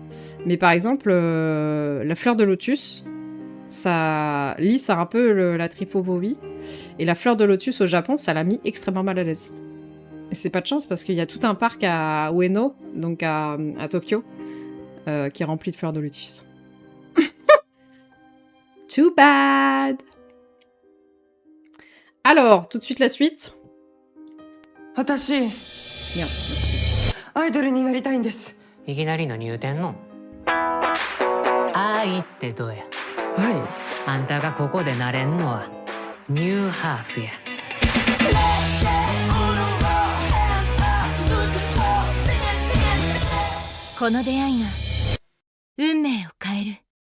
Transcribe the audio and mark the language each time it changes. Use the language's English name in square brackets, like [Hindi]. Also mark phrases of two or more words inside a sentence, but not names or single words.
[French] Mais par exemple, la fleur de lotus... ça lisse un peu la trypophobie. Et la fleur de lotus au Japon, ça l'a mis extrêmement mal à l'aise. Et c'est pas de chance parce qu'il y a tout un parc à Ueno, donc à Tokyo, qui est rempli de fleurs de lotus. [English] Too bad! [French] Alors, tout de suite la suite. [Japanese] Watashi, [French] Merde. [Japanese] アイドルになりたいんです。いきなり何言うてんの？愛ってどうや？はい。あんたがここでなれんのはニューハーフや。この出会いが運命を変える。